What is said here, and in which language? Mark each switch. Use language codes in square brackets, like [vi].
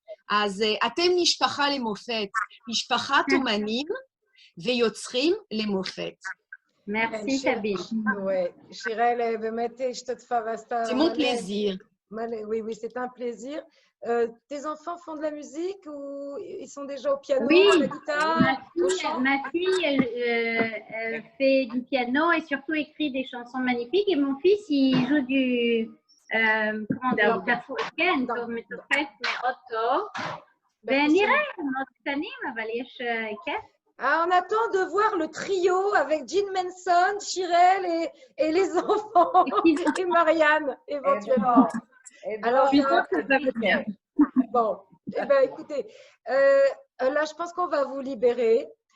[he] אז אתם משפחה למופת, משפחת אומנים ויוצרים למופת. [fr] Merci, Sabine. [he] שיראל באמת השתתפה ועשתה... [fr] C'est mon plaisir. Oui, c'est un plaisir. Tes enfants font de la musique ou ils sont déjà au piano, oui, à la guitare, au chant? Ma fille, elle fait du piano et surtout écrit des chansons magnifiques. Et mon fils, il joue du... comment dire? [he] כן, טוב, מתופף מאוטו. ונראה, מאוד קטנים, אבל יש כיף. [fr] Ah, on attend de voir le trio avec Jean Manson, Chirel et les enfants et Marianne, éventuellement. Alors, il y a... Bon, eh ben, écoutez, là, je pense qu'on va vous libérer.